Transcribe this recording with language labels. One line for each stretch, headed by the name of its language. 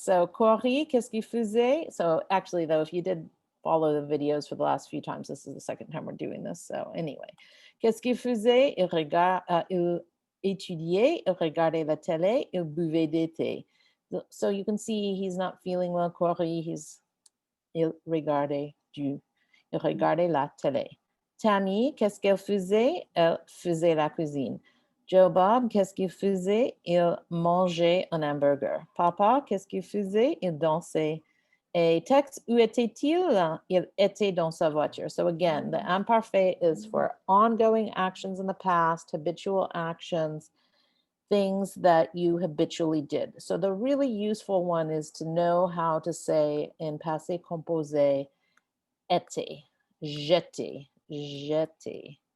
English: So
French: Corey, qu'est-ce qu'il faisait?
English: So actually, though, if you did follow the videos for the last few times, this is the second time we're doing this. So anyway,
French: qu'est-ce qu'il faisait? Il étudiait, il regardait la télé, il buvait des thé.
English: So you can see he's not feeling well, Corey.
French: Il regardait la télé. Tammy, qu'est-ce qu'elle faisait? Elle faisait la cuisine. Joe Bob, qu'est-ce qu'il faisait? Il mangeait un hamburger. Papa, qu'est-ce qu'il faisait? Il dansait. Et Tex, où était-il? Il était dans sa voiture.
English: So again, the imparfait is for ongoing actions in the past, habitual actions, things that you habitually did. So the really useful one is to know how to say in passé composé,
French: était, j'étais, j'étais.